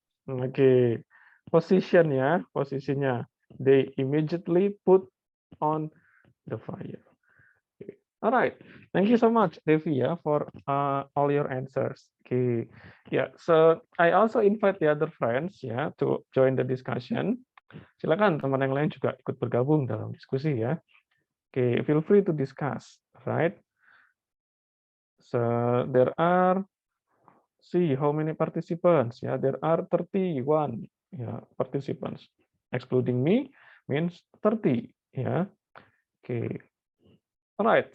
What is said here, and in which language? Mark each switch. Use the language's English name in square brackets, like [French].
[English] Okay, position [Indonesian] ya, posisinya. [English] They immediately put on the fire. Okay. All right, thank you so much, Devi, ya, for all your answers. Okay, yeah. So I also invite the other friends ya to join the discussion. [Indonesian] Silakan teman yang lain juga ikut bergabung dalam diskusi ya. [English] Okay, feel free to discuss, right? So there are, see how many participants. Yeah, there are 31 participants. Excluding me means 30. Yeah. Okay. All right.